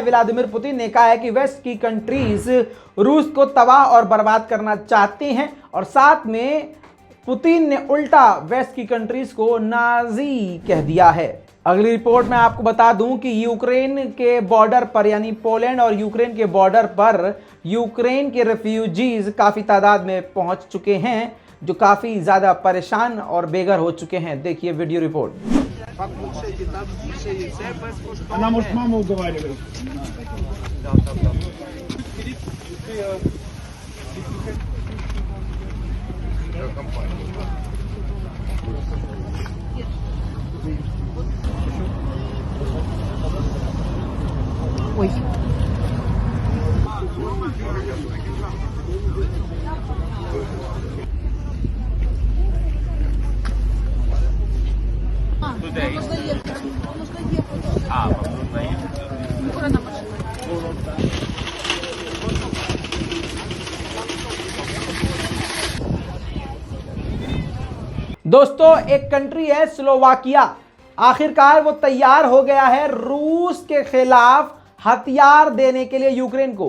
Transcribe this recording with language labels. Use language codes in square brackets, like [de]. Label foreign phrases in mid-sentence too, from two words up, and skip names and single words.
[hi] व्लादिमीर पुतिन ने कहा है कि वेस्ट की कंट्रीज रूस को तबाह और बर्बाद करना चाहते हैं और साथ में पुतिन ने उल्टा वेस्ट की कंट्रीज को नाजी कह दिया है। अगली रिपोर्ट में आपको बता दूं कि यूक्रेन के बॉर्डर पर, यानी पोलैंड और यूक्रेन के बॉर्डर पर यूक्रेन के रेफ्यूजीज काफ़ी तादाद में पहुंच चुके हैं, जो काफ़ी ज़्यादा परेशान और बेघर हो चुके हैं। देखिए वीडियो रिपोर्ट। [ru] Она может маму уговаривать. Ой. Куда Нужно идти? ехать. Нужно ехать. А, вам нужно ехать. Скоро на машине. [hi] दोस्तों, एक कंट्री है स्लोवाकिया, आखिरकार वो तैयार हो गया है रूस के खिलाफ हथियार देने के लिए यूक्रेन को।